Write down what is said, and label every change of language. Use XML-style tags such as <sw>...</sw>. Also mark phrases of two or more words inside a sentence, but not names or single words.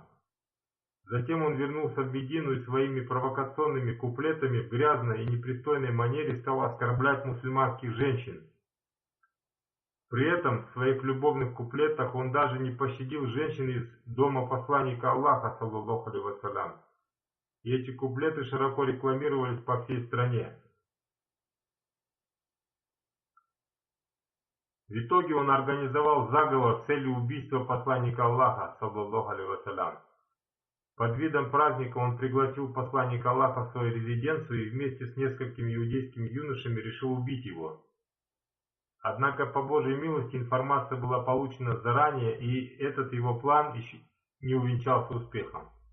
<ru>Затем он вернулся в Медину и своими провокационными куплетами в грязной и непристойной манере стал оскорблять мусульманских женщин. При этом в своих любовных куплетах он даже не пощадил женщин из дома посланника Аллаха,</ru> <ar>صلى الله عليه وسلم.</ar> <ru>и эти куплеты широко рекламировались по всей стране. В итоге он организовал заговор с целью убийства посланника Аллаха,</ru> <ar>صلى الله عليه وسلم.</ar> <ru>Под видом праздника он пригласил посланника Аллаха в свою резиденцию и вместе с несколькими иудейскими юношами решил убить его. Однако по Божьей милости информация была получена заранее, и этот его план еще не увенчался успехом.</ru>